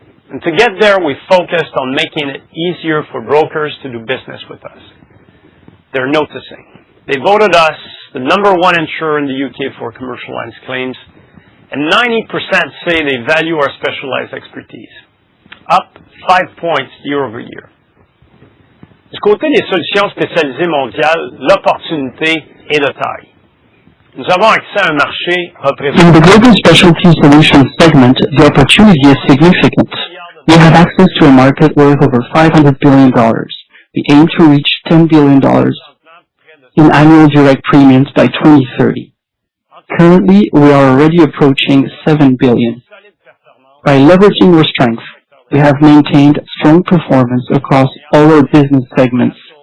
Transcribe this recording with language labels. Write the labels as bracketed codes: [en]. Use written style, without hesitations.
[en] And to get there, we focused on making it easier for brokers to do business with us. They're noticing. They voted us the #1 insurer in the UK for commercial lines claims, and 90% say they value our specialized expertise, up 5 points year over year. [fr] Du côté des solutions spécialisées mondiales, l'opportunité est de taille. Nous avons accès à un marché représentant. [en] In the global specialty solutions segment, the opportunity is significant. We have access to a market worth over $500 billion. We aim to reach $10 billion in annual direct premiums by 2030. Currently, we are already approaching $7 billion. By leveraging our strengths, we have maintained strong performance across all our business segments.